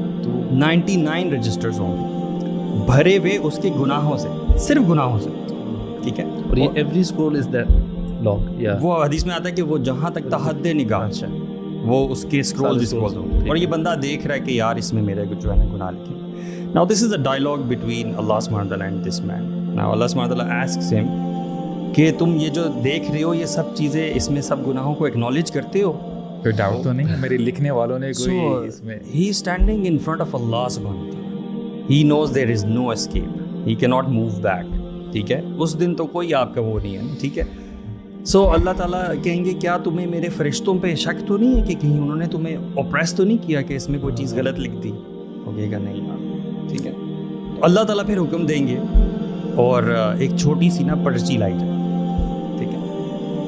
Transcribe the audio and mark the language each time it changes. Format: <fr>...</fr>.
<ur>تو 99 رجسٹرز ہوں گے بھرے ہوئے اس کے گناہوں سے, صرف گناہوں سے, ٹھیک ہے.</ur> <en>اور یہ every scroll is that long, یا</en> <ur>وہ حدیث میں آتا ہے کہ وہ جہاں تک تحد نگاہ, وہ اس کے اسکرولز ہوں گے, اور یہ بندہ دیکھ رہا ہے کہ یار اس میں میرے جو ہے نا گناہ لکھے.</ur> <en>Now this is a dialogue between Allah subhanahu wa ta'ala and this man. Now Allah subhanahu wa ta'ala asks him</en> <ur>کہ تم یہ جو دیکھ رہے ہو یہ سب چیزیں, اس میں سب گناہوں کو اکنالج کرتے ہو؟ کوئی ڈاؤٹ تو نہیں ہے میرے لکھنے والوں نے کوئی اس میں.</ur> <en>He is standing in front of Allah subhanahu wa ta'ala. He knows there is no escape. He cannot move back.</en> <ur>ٹھیک ہے, اس دن تو کوئی آپ کا وہ نہیں ہے, ٹھیک ہے. سو اللہ تعالیٰ کہیں گے کیا تمہیں میرے فرشتوں پہ شک تو نہیں ہے کہ کہیں انہوں نے تمہیں اوپریس تو نہیں کیا کہ اس میں کوئی چیز غلط لکھ دی؟ ہوگے گا نہیں, ٹھیک ہے. اللہ تعالیٰ پھر حکم دیں گے اور ایک چھوٹی سی نا پرچی لائی جائے, ٹھیک ہے.</ur>